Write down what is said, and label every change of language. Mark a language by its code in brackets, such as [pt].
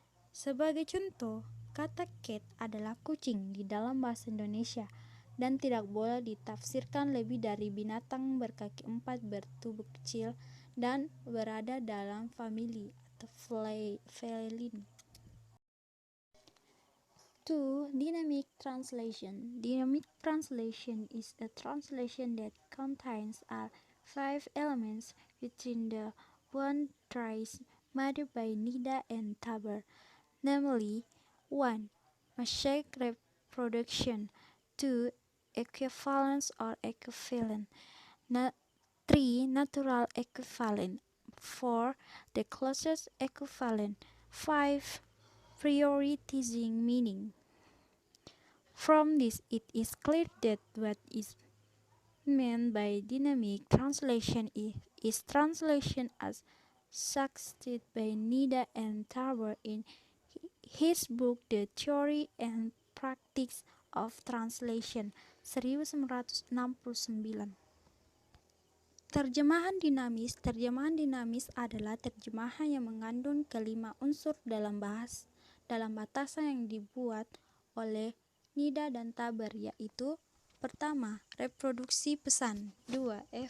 [id] Sebagai contoh, kata cat adalah kucing di dalam bahasa Indonesia dan tidak boleh ditafsirkan lebih dari binatang berkaki empat bertubuh kecil dan berada dalam famili atau feline. [en] 2. Dynamic translation. Dynamic translation is a translation that contains all 5 elements within the boundaries made by Nida and Taber, namely 1. Mosaic reproduction, 2. Equivalence or equivalent, 3. Natural equivalent, 4. The closest equivalent, 5. Prioritizing meaning. From this, it is clear that what is meant by dynamic translation is translation as suggested by Nida and Taber in his book The Theory and Practice of Translation 1969. [id] Terjemahan dinamis. Terjemahan dinamis adalah terjemahan yang mengandung kelima unsur dalam batasan yang dibuat oleh Nida dan Taber, yaitu: pertama, reproduksi pesan, 2.